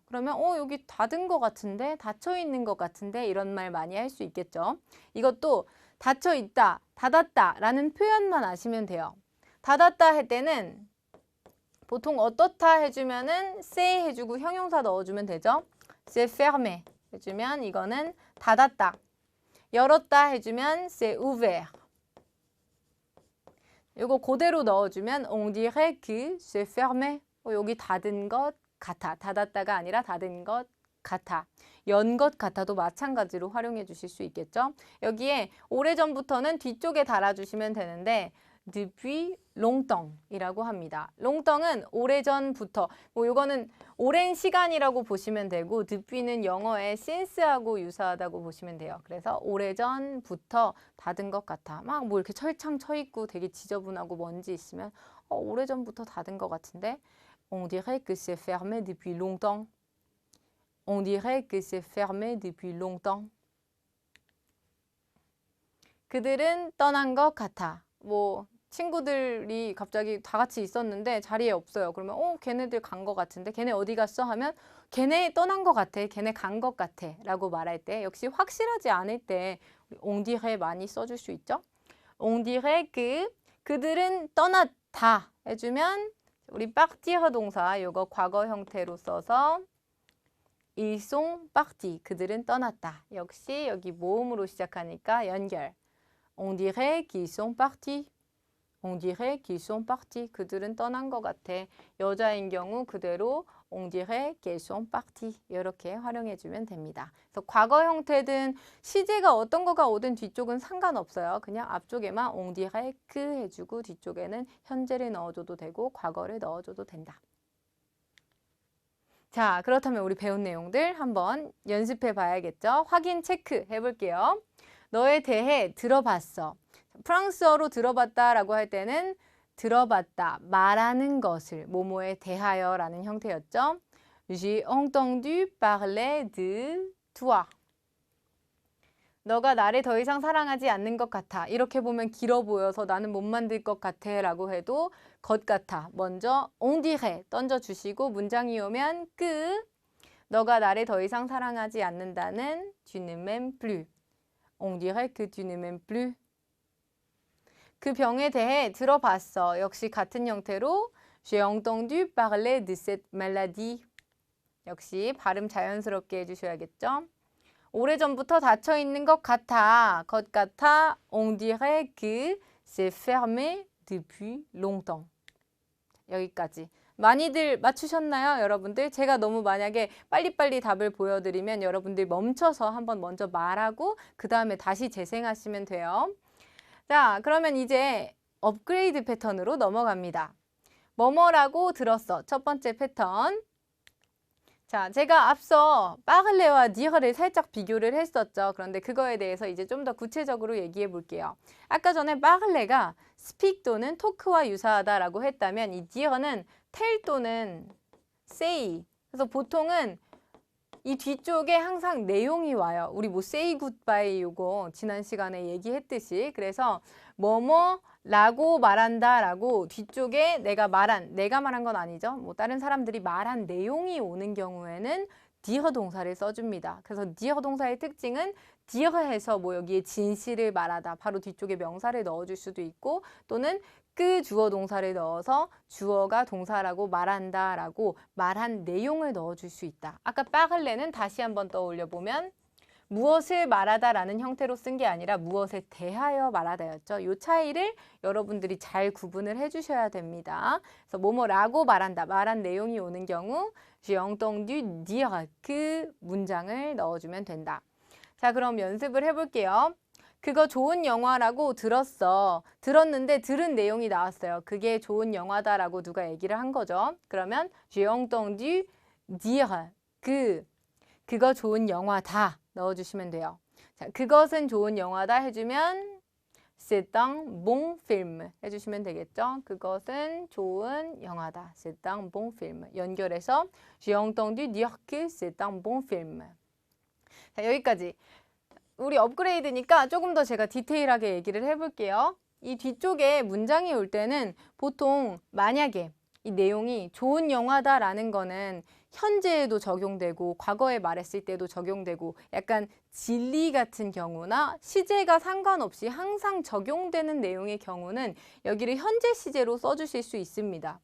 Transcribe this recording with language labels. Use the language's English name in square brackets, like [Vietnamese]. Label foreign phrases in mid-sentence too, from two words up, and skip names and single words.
[Korean] 그러면 여기 닫은 것 같은데 닫혀 있는 것 같은데 이런 말 많이 할 수 있겠죠. 이것도 닫혀 있다, 닫았다 라는 표현만 아시면 돼요. 닫았다 할 때는 보통 어떻다 해주면은 c'est 해주고 형용사 넣어주면 되죠. [French] c'est fermé [Korean] 해주면 이거는 닫았다. 열었다 해주면 [French] c'est ouvert. [Korean] 이거 그대로 넣어주면 [French] on dirait que c'est fermé. [Korean] 여기 닫은 것 같아. 닫았다가 아니라 닫은 것 같아. 연 것 같아도 마찬가지로 활용해 주실 수 있겠죠. 여기에 오래전부터는 뒤쪽에 달아주시면 되는데 [French] depuis longtemps [Korean] 이라고 합니다. longtemps은 오래전부터 뭐 이거는 오랜 시간이라고 보시면 되고 depups는 영어의 since하고 유사하다고 보시면 돼요. 그래서 오래전부터 닫은 것 같아. 막 뭐 이렇게 철창 쳐 있고 되게 지저분하고 먼지 있으면 오래전부터 닫은 것 같은데 [French] on dirait que c'est fermé depuis longtemps. On dirait que c'est fermé depuis longtemps. [Korean] 그들은 떠난 것 같아. 뭐 친구들이 갑자기 다 같이 있었는데 자리에 없어요. 그러면 걔네들 간 것 같은데 걔네 어디 갔어? 하면 걔네 떠난 것 같아. 걔네 간 것 같아 라고 말할 때 역시 확실하지 않을 때 [French] on dirait [Korean] 많이 써줄 수 있죠. [French] on dirait que [Korean] 그들은 떠났다 해주면 우리 partir 동사 이거 과거 형태로 써서 [French] ils sont partis [Korean] 그들은 떠났다. 역시 여기 모음으로 시작하니까 연결. [French] on dirait qu'ils sont partis. on dirait qu'ils sont partis. [Korean] 그들은 떠난 것 같아. 여자인 경우 그대로 [French] on dirait qu'elles sont parties. [Korean] 이렇게 활용해주면 됩니다. 그래서 과거 형태든 시제가 어떤 거가 오든 뒤쪽은 상관없어요. 그냥 앞쪽에만 [French] on dirait que [Korean] 해주고 뒤쪽에는 현재를 넣어줘도 되고 과거를 넣어줘도 된다. 자, 그렇다면 우리 배운 내용들 한번 연습해 봐야겠죠? 확인 체크 해볼게요. 너에 대해 들어봤어. 프랑스어로 들어봤다라고 할 때는 들어봤다, 말하는 것을 뭐뭐에 대하여라는 형태였죠. [French] J'ai entendu parler de toi. [Korean] 너가 나를 더 이상 사랑하지 않는 것 같아. 이렇게 보면 길어 보여서 나는 못 만들 것 같아 라고 해도 것 같아. 먼저 [French] on dirait [Korean] 던져주시고 문장이 오면 que 너가 나를 더 이상 사랑하지 않는다는 [French] tu ne m'aimes plus. On dirait que tu ne m'aimes plus. [Korean] 그 병에 대해 들어봤어. 역시 같은 형태로 [French] J'ai entendu parler de cette maladie. [Korean] 역시 발음 자연스럽게 해주셔야겠죠. 오래전부터 닫혀 있는 것 같아. 것 같아. [French] On dirait que c'est fermé depuis longtemps. [Korean] 여기까지. 많이들 맞추셨나요, 여러분들? 제가 너무 만약에 빨리빨리 답을 보여드리면 여러분들 멈춰서 한번 먼저 말하고 그 다음에 다시 재생하시면 돼요. 자, 그러면 이제 업그레이드 패턴으로 넘어갑니다. 뭐뭐라고 들었어. 첫 번째 패턴. 자, 제가 앞서 빠글레와 디어를 살짝 비교를 했었죠. 그런데 그거에 대해서 이제 좀 더 구체적으로 얘기해 볼게요. 아까 전에 빠글레가 speak 또는 talk와 유사하다라고 했다면 이 디어는 tell 또는 say. 그래서 보통은 이 뒤쪽에 항상 내용이 와요. 우리 뭐 [English] say goodbye [Korean] 요거 지난 시간에 얘기했듯이. 그래서 뭐뭐라고 말한다라고 뒤쪽에 내가 말한 건 아니죠. 뭐 다른 사람들이 말한 내용이 오는 경우에는 dire 동사를 써줍니다. 그래서 dire 동사의 특징은 dire해서 뭐 여기에 진실을 말하다 바로 뒤쪽에 명사를 넣어줄 수도 있고 또는 그 주어 동사를 넣어서 주어가 동사라고 말한다라고 말한 내용을 넣어줄 수 있다. 아까 빠글레는 다시 한번 떠올려 보면 무엇을 말하다라는 형태로 쓴 게 아니라 무엇에 대하여 말하다였죠. 이 차이를 여러분들이 잘 구분을 해주셔야 됩니다. 그래서 뭐뭐라고 말한다, 말한 내용이 오는 경우 [French] J'ai entendu dire [Korean] 그 문장을 넣어주면 된다. 자, 그럼 연습을 해볼게요. 그거 좋은 영화라고 들었어. 들었는데 들은 내용이 나왔어요. 그게 좋은 영화다라고 누가 얘기를 한 거죠. 그러면 [French] J'ai entendu dire [Korean] 그거 좋은 영화다 넣어주시면 돼요. 자, 그것은 좋은 영화다 해주면 [French] C'est un bon film [Korean] 해주시면 되겠죠. 그것은 좋은 영화다. [French] C'est un bon film. 연결해서 J'ai entendu dire que c'est un bon film. [Korean] 자, 여기까지. 우리 업그레이드니까 조금 더 제가 디테일하게 얘기를 해볼게요. 이 뒤쪽에 문장이 올 때는 보통 만약에 이 내용이 좋은 영화다라는 거는 현재에도 적용되고 과거에 말했을 때도 적용되고 약간 진리 같은 경우나 시제가 상관없이 항상 적용되는 내용의 경우는 여기를 현재 시제로 써주실 수 있습니다.